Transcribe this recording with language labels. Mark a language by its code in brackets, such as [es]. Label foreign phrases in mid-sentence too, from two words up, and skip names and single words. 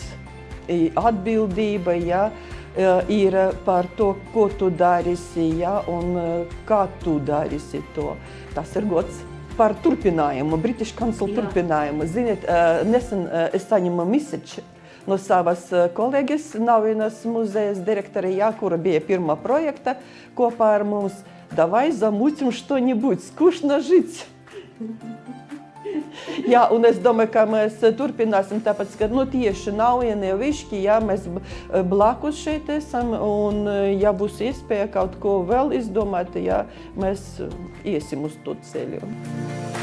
[lv] Atbildība, ja, ir par to, ko tu darīsi, ja, un kā tu darīsi to. Tas ir gods par turpinājumu, British Council turpinājumu. Ziniet, nesen es saņemu message no savas kolēģis, Naujienas muzejas direktori, ja, kura bija pirmā projekta kopā ar mums. [ru] Давай замутим что-нибудь, скучно жить. [lv] Jā, un es domāju, ka mēs turpināsim, tāpēc, ka tieši Naujienē, Višķi, jā, mēs blakus šeit esam, un ja būs iespēja kaut ko vēl izdomāt, jā, mēs iesim uz to ceļu.